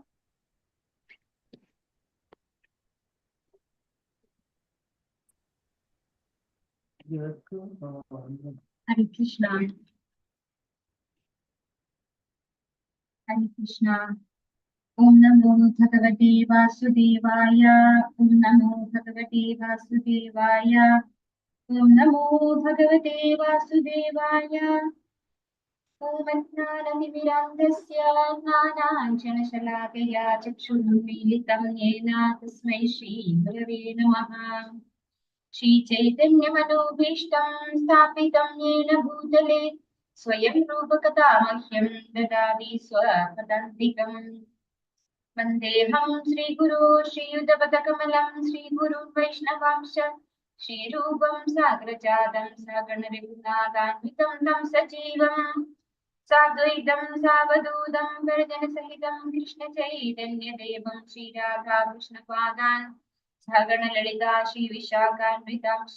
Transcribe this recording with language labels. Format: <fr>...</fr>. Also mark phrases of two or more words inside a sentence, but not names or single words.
<sa>हरे कृष्ण. हरे कृष्ण. ओं नमो भगवते वासुदेवाय. ओं नमो भगवते वासुदेवाय. ओं नमो भगवते वासुदेवाय. ओं अज्ञानतिमिरान्धस्य ज्ञानाञ्जनशलाकया चक्षुरुन्मीलितं येन तस्मै श्रीगुरवे नमः. श्रीचैतन्यमनोभीष्टं स्थापितं येन भूतले स्वयं रूपकथा मह्यं ददाति स्वपदान्तिकम्. वन्देऽहं श्रीगुरो श्रीयुतपदकमलं श्रीगुरुं वैष्णवांश श्रीरूपं साग्रजातं सागणरघुनाथान्वितं तं सजीवम् साद्वैतं सावधूतं वर्जनसहितं कृष्णचैतन्यदेवं श्रीराधाकृष्णपादान् सगणललिता श्रीविशाखान्वितांश्च.</sa>